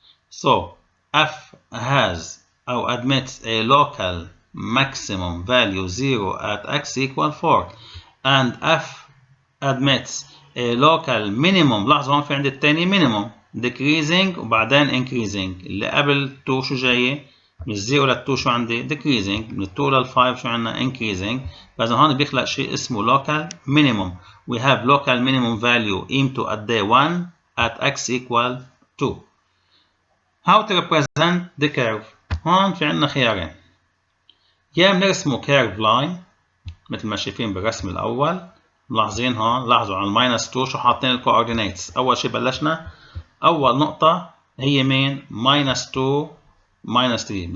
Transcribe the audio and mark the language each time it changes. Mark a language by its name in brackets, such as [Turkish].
[English] So f has أو admits a local maximum value 0 at x equal 4 and f admits a local minimum. [Arabic] لاحظوا هون في عندي الثاني minimum decreasing وبعدين increasing. اللي قبل 2 شو جاي؟ من 0 لل 2 شو عندي؟ decreasing. من 2 لل 5 شو عندنا؟ increasing. فإذا هون بيخلق شيء اسمه local minimum. [English] We have local minimum value [Arabic] قيمته قد ايه؟ [English] 1 at x equal 2. How to represent the curve؟ [Arabic] هون في عندنا خيارين، يا بنرسمه curve line مثل ما شايفين بالرسم الأول. ملاحظين هون لاحظوا على الماينس 2 شو حاطين الكوردينيتس. أول شيء بلشنا أول نقطة هي مين؟ ماينس 2 ماينس 3.